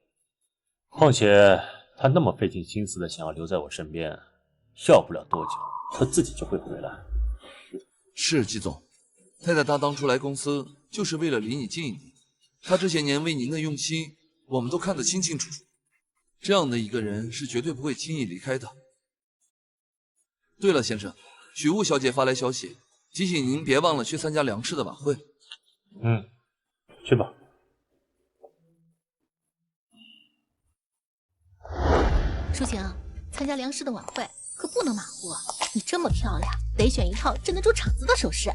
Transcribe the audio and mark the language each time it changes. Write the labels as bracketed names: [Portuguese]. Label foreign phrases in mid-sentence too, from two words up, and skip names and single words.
[Chinese] 況且他那麼費盡心思的想要留在我身邊，要不了多久，他自己就會回來。是季總，太太她當初來公司就是為了離你近一點，她這些年為您的用心，我們都看得清清楚楚。這樣的一個人是絕對不會輕易離開的。對了，先生，許霧小姐發來消息，提醒您別忘了去參加梁氏的晚會。嗯，去吧。淑晴，參加梁氏的晚會可不能馬虎，你這麼漂亮，得選一套鎮得住場子的首飾。